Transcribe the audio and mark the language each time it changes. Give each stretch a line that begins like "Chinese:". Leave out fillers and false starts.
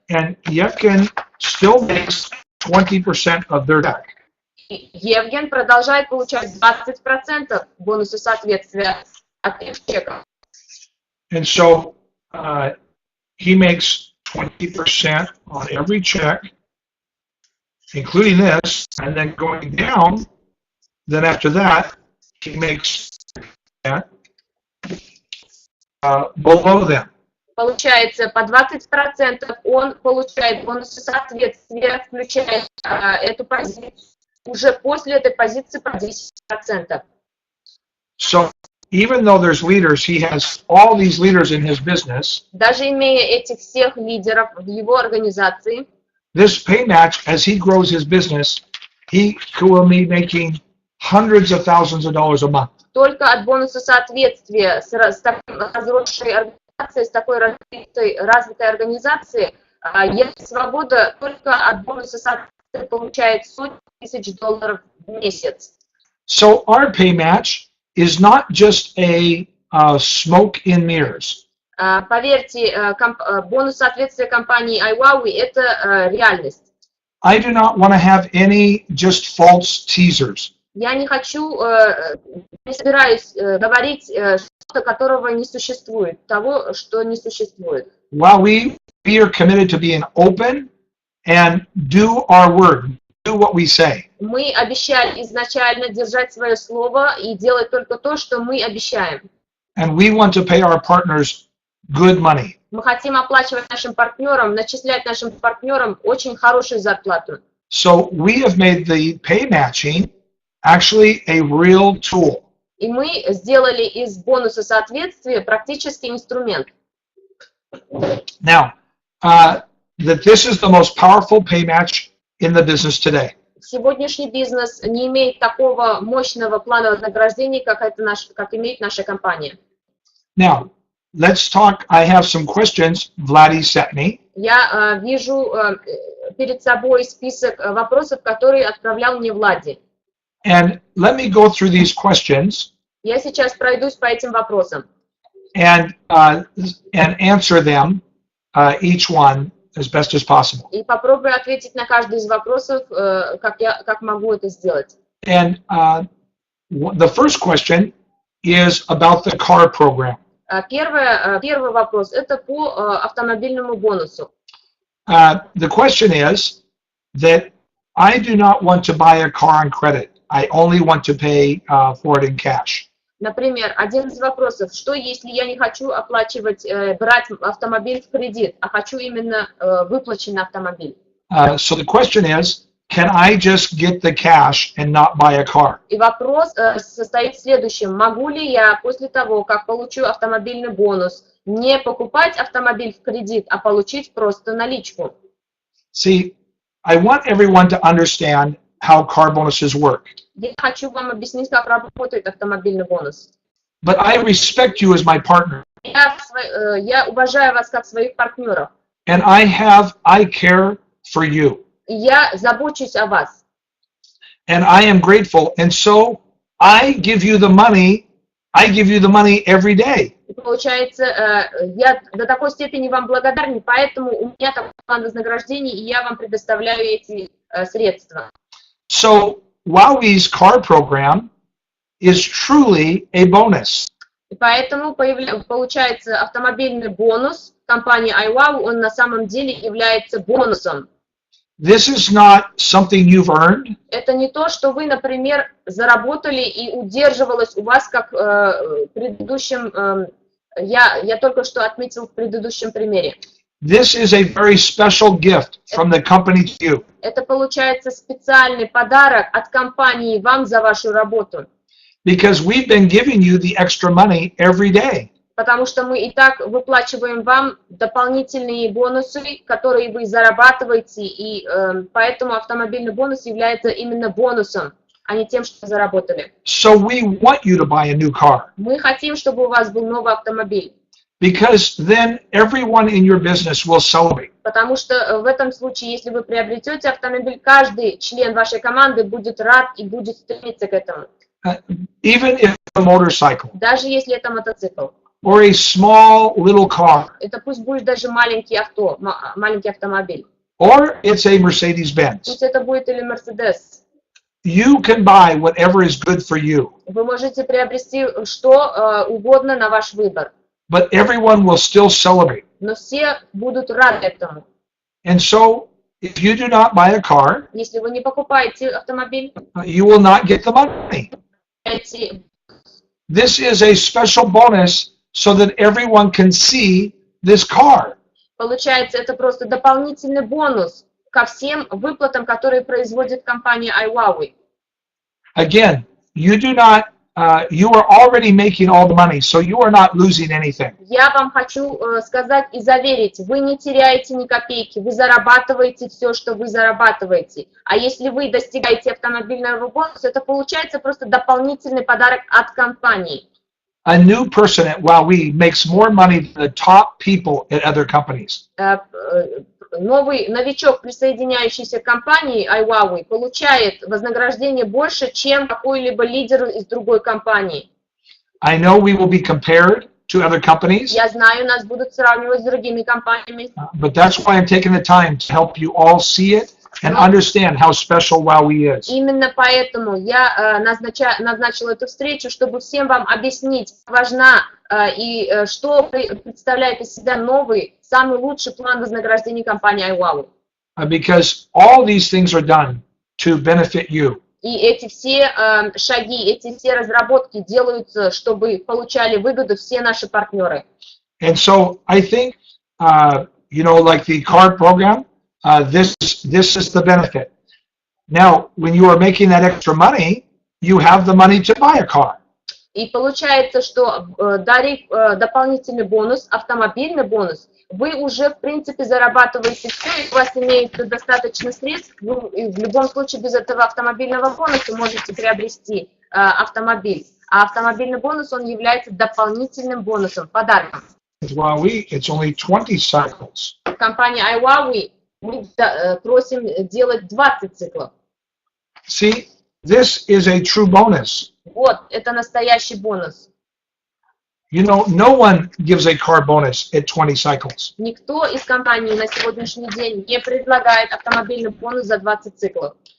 English: And Yevgen still makes 20% of their check.
Russian: И Евген продолжает получать 20% бонуса соответствия от их чеков.
English: And so he makes 20% on every check, including this, and then going down, then after that, he makes that below them.
Russian: Получается, по 20% он получает бонусы соответствия, включая эту позицию. Уже после этой позиции по 10%.
English: So even though there's leaders, he has all these leaders in his business.
Russian: Даже имея этих всех лидеров в его организации,
English: This pay match, as he grows his business, he will be making hundreds of thousands of dollars a month.
Russian: только от бонуса соответствия с такой разросшей организацией, с такой развитой организацией, есть свобода только от бонуса соответствия получает сотни тысяч долларов в месяц.
English: So our pay match is not just a smoke in mirrors.
Russian: Поверьте, бонус соответствия компании IWowWe – это реальность.
English: I do not want to have any just false teasers.
Russian: Я не хочу, не собираюсь говорить что-то, которого не существует, того, что не существует.
English: While we are committed to being open and do our word, do what we say.
Russian: Мы обещали изначально держать свое слово и делать только то, что мы обещаем.
English: And we want to pay our partners good money.
Russian: Мы хотим оплачивать нашим партнерам, начислять нашим партнерам очень хорошую зарплату.
English: So we have made the pay matching actually a real tool.
Russian: И мы сделали из бонуса соответствия практически инструмент.
English: Now, that this is the most powerful pay match in the business today.
Russian: Сегодняшний бизнес не имеет такого мощного плана вознаграждения, как имеет наша компания.
English: Now, let's talk. I have some questions Vladdy sent me.
Russian: Я вижу перед собой список вопросов, которые отправлял мне Влади.
English: And let me go through these questions.
Russian: Я сейчас пройдусь по этим вопросам.
English: And answer them, each one, as best as possible.
Russian: И попробую ответить на каждый из вопросов, как могу это сделать.
English: And the first question is about the car program.
Russian: Первый вопрос – это по автомобильному бонусу.
English: The question is that I do not want to buy a car on credit. I only want to pay for it in cash.
Russian: Например, один из вопросов, что если я не хочу оплачивать, брать автомобиль в кредит, а хочу именно выплаченный автомобиль?
English: So the question is, can I just get the cash and not buy a car?
Russian: И вопрос состоит в следующем. Могу ли я после того, как получу автомобильный бонус, не покупать автомобиль в кредит, а получить просто наличку?
English: See, I want everyone to understand how car bonuses work.
Russian: Я хочу вам объяснить, как работает автомобильный бонус.
English: But I respect you as my partner.
Russian: Я уважаю вас как своих партнеров.
English: And I care for you.
Russian: Я забочусь о вас.
English: And I am grateful. And so I give you the money every day.
Russian: И получается, я до такой степени вам благодарен, поэтому у меня такой план вознаграждений, и я вам предоставляю эти средства.
English: So IWowWe's car program is truly a bonus.
Russian: И поэтому получается автомобильный бонус компании IWowWe, он на самом деле является бонусом.
English: This is not something you've earned.
Russian: Это не то, что вы, например, заработали и удерживалось у вас, как в предыдущем, я только что отметил в предыдущем примере.
English: This is a very special gift from the company to you.
Russian: Это получается специальный подарок от компании вам за вашу работу.
English: Because we've been giving you the extra money every day.
Russian: Потому что мы и так выплачиваем вам дополнительные бонусы, которые вы зарабатываете, и поэтому автомобильный бонус является именно бонусом, а не тем, что заработали.
English: So we want you to buy a new car.
Russian: Мы хотим, чтобы у вас был новый автомобиль.
English: Because then everyone in your business will celebrate.
Russian: Потому что в этом случае, если вы приобретете автомобиль, каждый член вашей команды будет рад и будет стремиться к этому.
English: Even if it's a motorcycle.
Russian: Даже если это мотоцикл.
English: Or a small little car.
Russian: Это пусть будет даже маленький автомобиль.
English: Or it's a Mercedes-Benz.
Russian: Пусть это будет или Mercedes.
English: You can buy whatever is good for you.
Russian: Вы можете приобрести что угодно на ваш выбор.
English: But everyone will still celebrate.
Russian: но все будут рады этому.
English: And so, if you do not buy a car,
Russian: Если вы не покупаете автомобиль,
English: you will not get the money. This is a special bonus so that everyone can see this car.
Russian: Получается, это просто дополнительный бонус ко всем выплатам, которые производит компания IWowWe.
English: Again, you do not, you are already making all the money, so you are not losing anything.
Russian: Я вам хочу сказать и заверить, вы не теряете ни копейки, вы зарабатываете все, что вы зарабатываете. А если вы достигаете автомобильного бонуса, это получается просто дополнительный подарок от компании.
English: A new person at IWowWe makes more money than the top people at other companies.
Russian: Новый новичок, присоединяющийся к компании IWowWe, получает вознаграждение больше, чем какой-либо лидер из другой компании.
English: I know we will be compared to other companies,
Russian: Я знаю, нас будут сравнивать с другими компаниями.
English: but that's why I'm taking the time to help you all see it and understand how special IWowWe is.
Russian: Именно поэтому я назначила эту встречу, чтобы всем вам объяснить, как важна и что представляет из себя новый, самый лучший план вознаграждения компании IWowWe.
English: Because all these things are done to benefit you.
Russian: И эти все шаги, эти все разработки делаются, чтобы получали выгоду все наши партнеры.
English: And so I think, you know, like the card program, this is the benefit. Now, when you are making that extra money, you have the money to buy a car.
Russian: И получается, что дарив дополнительный бонус, автомобильный бонус, вы уже, в принципе, зарабатываете все, и у вас имеется достаточно средств, вы в любом случае без этого автомобильного бонуса можете приобрести автомобиль. А автомобильный бонус, он является дополнительным бонусом, подарком.
English: IWowWe, it's only 20 cycles.
Russian: Компания IWowWe мы просим делать 20 циклов.
English: See, this is a true bonus.
Russian: Вот, это настоящий бонус.
English: You know, no one gives a car bonus at 20 cycles.
Russian: Никто из компаний на сегодняшний день не предлагает автомобильный бонус за 20 циклов.